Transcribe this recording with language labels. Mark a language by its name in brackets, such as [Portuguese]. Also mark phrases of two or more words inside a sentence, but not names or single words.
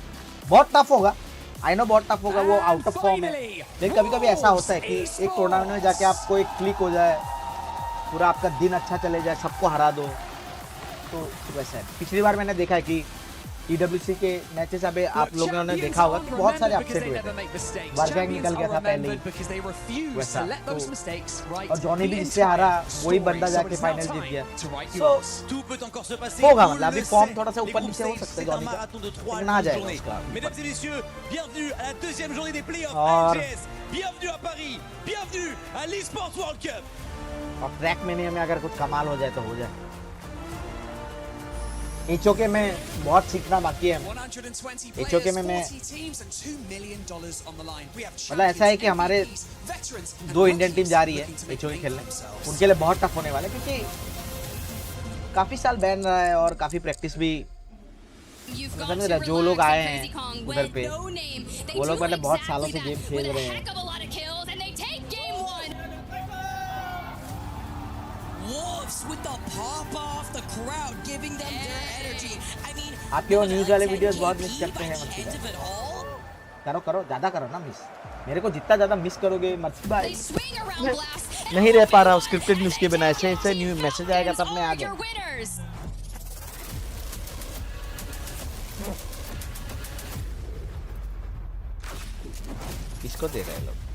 [Hindi] बहुत टफ होगा, [English] I know [Hindi] बहुत टफ होगा, वो [English] out of form [Hindi] है, लेकिन कभी कभी ऐसा होता है कि एक टूर्नामेंट में जाके आपको एक क्लिक हो जाए, पूरा आपका दिन अच्छा चले जाए, सबको हरा दो, तो वैसा है। पिछली बार मैंने देखा है कि EWC के मैचेस अभी आप लोगों ने देखा होगा कि बहुत सारे अपसेट हुए थे, वर्गैंग निकल गया था पहले ही वैसा, तो और जॉनी भी जिससे हारा वही बंदा जाके फाइनल जीत गया। [French] Tout peut encore se passer. [Hindi] होगा, [French] Vous [Hindi] मतलब अभी [French] le [Hindi] फॉर्म [French] savez, [Hindi] थोड़ा सा [French] les [Hindi] ऊपर [French] groupes [Hindi] नीचे हो [French] stage, [Hindi] सकता है [French] c'est un [Hindi] जॉनी का, [French] marathon de 3 [Hindi] लेकिन आ जाएगा [French] journées. [Hindi] उसका। [French] Mesdames et messieurs, bienvenue à la deuxième journée des playoffs [Hindi] और- [French] ALGS. Bienvenue à Paris. Bienvenue à l'eSports World Cup. [Hindi] और ट्रैक में हमें अगर कुछ कमाल हो जाए तो हो जाए। HOK में बहुत सीखना बाकी है। HOK में मैं मतलब ऐसा है कि हमारे 2 [English] Indian team [Hindi] जा रही है HOK खेलने, उनके लिए बहुत टफ होने वाला है क्योंकि काफी साल बैन रहा है और काफी प्रैक्टिस भी समझ रहा है। जो लोग आए हैं उधर पे वो लोग मतलब बहुत सालों से गेम खेल रहे हैं। [English] Wolves with the pop off, the crowd giving them their energy. I mean, [Hindi] आपके वो न्यूज़ वाले वीडियोस बहुत मिस करते हैं मर्सी भाई। करो ज़्यादा करो ना मिस, मेरे को जितना ज़्यादा मिस करोगे मर्सी भाई नहीं रह पा रहा हूँ [English] scripted news [Hindi] के बिना। ऐसे [English] new message [Hindi] आएगा तब मैं आ जाऊँ। किसको दे रहे हैं लोग?